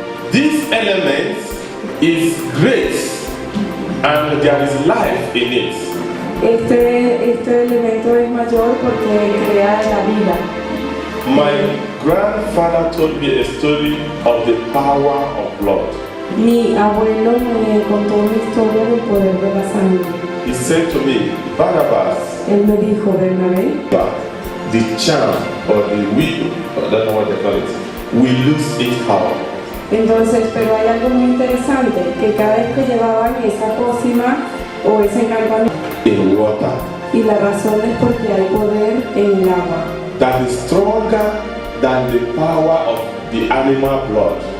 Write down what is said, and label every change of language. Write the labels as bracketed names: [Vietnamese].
[English] This element is great and there is life in it. [Spanish] Este elemento es mayor porque crea la vida. [English] My grandfather told me a story of the power of blood. [Spanish] Mi abuelo me contó una historia del poder de la sangre. [English] He said to me, Barnabas, [Spanish] Él me dijo, Bernabé, [English] the charm or the wheel, I don't know what they call it, we lose its power. [Spanish] entonces, pero hay algo muy interesante, que cada vez que llevaban esa pócima o ese encantamiento, [English] In water, [Spanish] y la razón es porque hay poder en el agua, [English] that is stronger than the power of the animal blood.